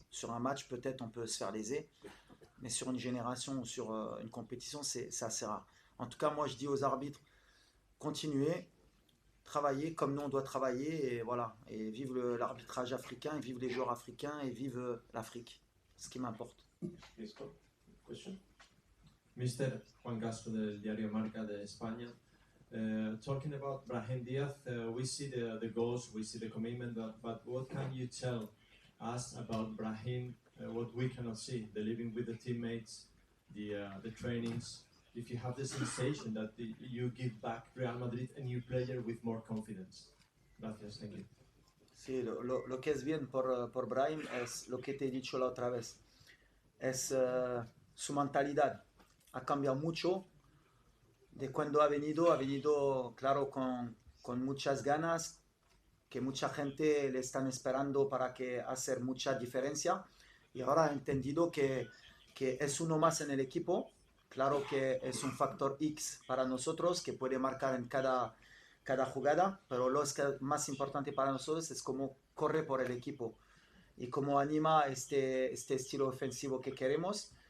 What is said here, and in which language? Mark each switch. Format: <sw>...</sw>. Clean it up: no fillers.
<fr>Sur un match, peut-être on peut se faire léser, mais sur une génération ou sur une compétition, c'est assez rare. En tout cas, moi je dis aux arbitres, continuez, travailler comme nous on doit travailler et voilà, et vive l'arbitrage africain, et vive les joueurs africains et vive l'Afrique, ce qui m'importe.</fr> <en>Yes, go. Question? Mr.</en> <es>Juan Castro del Diario Marca de España.</es> <en>Talking about Brahim Diaz, we see the goals, we see the commitment, but what can you tell us about Brahim, what we cannot see, the living with the teammates, the trainings, if you have the sensation that you give back Real Madrid a new player with more confidence?</en> <es>Gracias,</es> <en>thank you.</en> <es>Sí, lo que es bien por Brahim es lo que te he dicho la otra vez, es su mentalidad, ha cambiado mucho. De cuando ha venido claro con muchas ganas, que mucha gente le están esperando para que hacer mucha diferencia y ahora ha entendido que es uno más en el equipo, claro que es un factor X para nosotros que puede marcar en cada jugada, pero lo más importante para nosotros es cómo corre por el equipo y cómo anima este estilo ofensivo que queremos.</es>